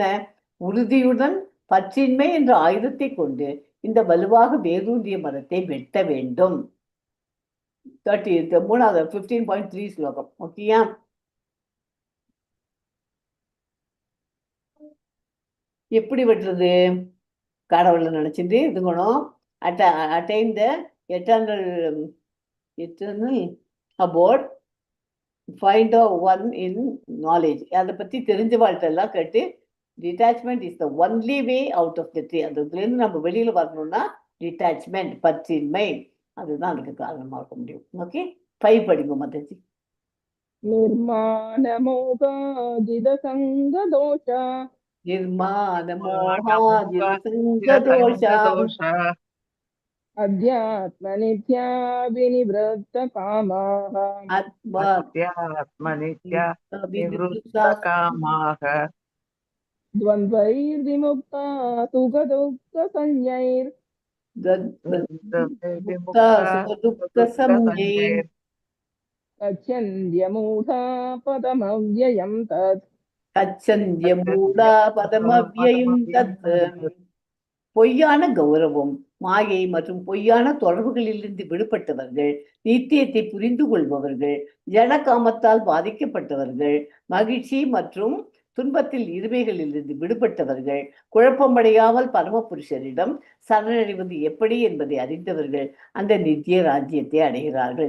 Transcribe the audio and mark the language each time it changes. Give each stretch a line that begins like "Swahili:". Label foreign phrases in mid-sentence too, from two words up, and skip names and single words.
Tamil: உறுதியுடன் பற்றின்மை என்ற ஆயுதத்தை கொண்டு இந்த வலுவாக வேரூன்றிய மரத்தை வெட்ட வேண்டும். 15.3 ஸ்லோகம். ஓகேயா? எப்படி வெட்டுறது? கடவுளை நினைச்சிட்டு இதுங்கணும்.
English: attain the eternal abode, find the one in knowledge.
Tamil: அதை பத்தி தெரிஞ்ச வாழ்க்கெல்லாம் கேட்டு
English: Detachment is the only way out of the tree.
Tamil: அதுல இருந்து நம்ம வெளியில வரணும்னா டிட்டாச்மெண்ட், பற்றின்மை, அதுதான் அதுக்கு காரணமா இருக்க முடியும். ஓகே, 5 படிங்க மாதாஜி.
Sanskrit: निर्माण मोहाजित सङ्ग दोषा निर्माण मोहाजित सङ्ग दोषा अध्यात्म नित्या विनिवृत्त कामाः अध्यात्म नित्या निवृत्त कामाक द्वन्द्वैर् विमुक्ता सुखदुःख संज्ञैर् गच्छन्त्यमूढा पदमव्ययं तत्. गच्छन्त्यमूढा पदमव्ययं तत्.
Tamil: பொய்யான கௌரவம், மாயை மற்றும் பொய்யான தொடர்புகளிலிருந்து விடுபட்டவர்கள், நித்தியத்தை புரிந்து கொள்பவர்கள், ஜட காமத்தால் பாதிக்கப்பட்டவர்கள், மகிழ்ச்சி மற்றும் துன்பத்தில் இருமைகளிலிருந்து விடுபட்டவர்கள், குழப்பமடையாமல் பரமபுருஷரிடம் சரணடைவது எப்படி என்பதை அறிந்தவர்கள் அந்த நித்திய ராஜ்யத்தை அடைகிறார்கள்.